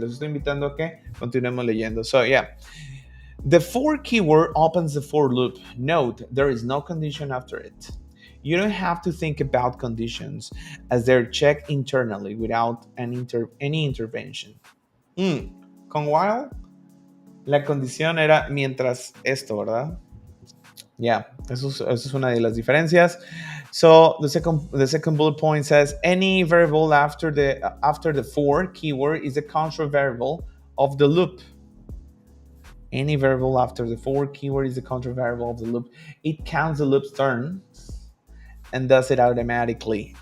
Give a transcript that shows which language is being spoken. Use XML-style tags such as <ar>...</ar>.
<es>Les estoy invitando a que continuemos leyendo.</es> <en>So, yeah. The for keyword opens the for loop. Note, there is no condition after it. You don't have to think about conditions as they're checked internally without any intervention.</en> <es>Con while, la condición era mientras esto, ¿verdad? Yeah, eso es una de las diferencias.</es> <en>So the second bullet point says any variable after the for keyword is a control variable of the loop. Any variable after the for keyword is a control variable of the loop. It counts the loop's turns and does it automatically.</en>